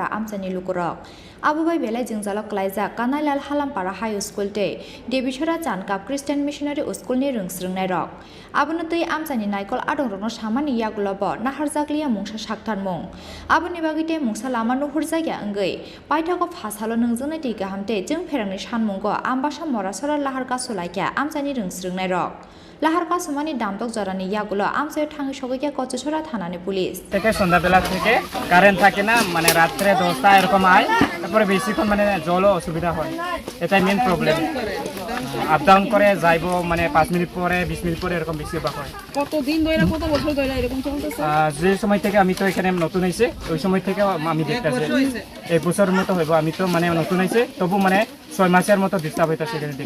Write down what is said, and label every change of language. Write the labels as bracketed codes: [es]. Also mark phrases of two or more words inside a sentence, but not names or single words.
[trp] आमसानि लुकुरक आबुबाय बेलाय जोंजालो क्लाइजाक कानाय लाल हालामपारा [en] high school [trp] ते देबिसरा जानकाप [en] Christian missionary [trp] स्कुलनि रोंस्रोंनाय रक आबुनो दै आमसानि नायकल आदंरनो सामानि यागुलब नाहारजाग्लिया मुंसा साक्तार मुं आबुनि बागिते मुंसा लामा नुहुर जायगा अंगै पाइथाको फासालो नोंजोंनाय दैगा हामते जों फेरांनि सानमुंगो आम्बासा मरासरा लाहार कासुलाइया आमसानि रोंस्रोंनाय रक लाहार कासुमानि दामदक जरानि यागुलो आमसायाव थाङै सगैया गचसरा थानानि पुलिस [bn] থেকে সন্ধ্যাবেলা থেকে কারেন্ট থাকে না মানে রাত্রে 10টা এরকম হয় তারপরে বেশিক্ষণ মানে জলও অসুবিধা হয় এটাই [en] main problem up down [bn] করে যাইব মানে 5 মিনিট পরে 20 মিনিট পরে এরকম বেশি বাক হয় কতদিন ধরে কত বছর ধরে এরকম চলতেছে যে সময় থেকে আমি তো এখানে নতুন হইছে ওই সময় থেকে আমি দেখতেছি এক বছরের মতো হইব আমি তো মানে নতুন হইছে তবু মানে 6 মাসের মতো ডিস্টার্ব হইতাছে এখানে দেখতে